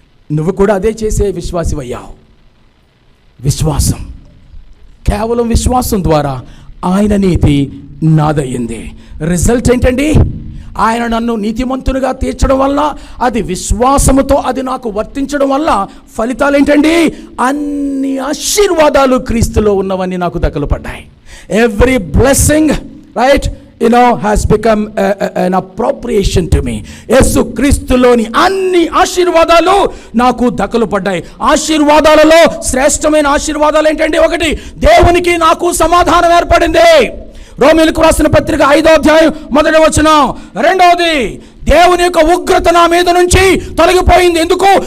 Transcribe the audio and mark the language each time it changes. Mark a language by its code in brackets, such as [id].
[te] నువ్వు కూడా అదే చేసే విశ్వాసివయ్యావు. విశ్వాసం, కేవలం విశ్వాసం ద్వారా ఆయన నీతి నాదయ్యింది. రిజల్ట్ ఏంటండి? ఆయన నన్ను నీతిమంతునిగా తీర్చడం వల్ల, అది విశ్వాసముతో అది నాకు వర్తించడం వల్ల ఫలితాలు ఏంటండి? అన్ని ఆశీర్వాదాలు క్రీస్తులో ఉన్నవన్నీ నాకు దక్కలు పడ్డాయి. [en] Every blessing, right, has become an appropriation to me. [te] యేసు క్రీస్తులోని అన్ని ఆశీర్వాదాలు నాకు దక్కలు పడ్డాయి. ఆశీర్వాదాలలో శ్రేష్టమైన ఆశీర్వాదాలు ఏంటండి? ఒకటి, దేవునికి నాకు సమాధానం ఏర్పడింది. రోమీయులకు రాసిన పత్రిక 5వ అధ్యాయం 1వ వచనం. రెండవది, దేవుని యొక్క ఉగ్రత నా మీద నుంచి తొలగిపోయింది. ఎందుకు?